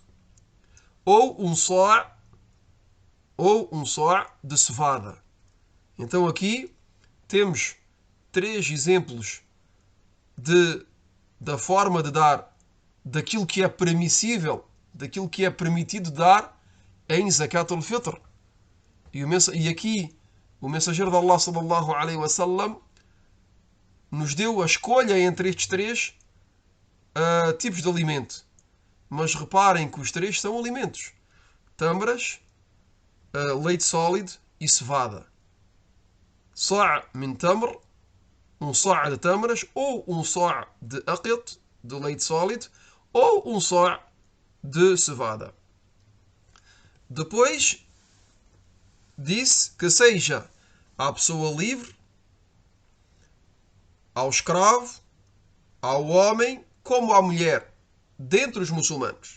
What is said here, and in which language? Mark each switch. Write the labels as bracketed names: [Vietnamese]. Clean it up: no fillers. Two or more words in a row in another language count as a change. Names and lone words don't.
[Portuguese] Ou um só' de cevada. Então aqui temos 3 exemplos da forma de dar, daquilo que é permissível, daquilo que é permitido dar em [Arabic] زكاة الفطر. [Portuguese] E aqui o mensageiro de Allah, [Arabic] صلى الله عليه وسلم, [Portuguese] nos deu a escolha entre estes 3 tipos de alimento. Mas reparem que os 3 são alimentos: tâmaras, leite sólido e cevada. Só' [Arabic] من تمر, [Portuguese] um só' de tâmaras, ou um só' de aqit, de leite sólido, ou um só' de cevada. Depois disse que seja à pessoa livre, ao escravo, ao homem, como à mulher, dentre os muçulmanos.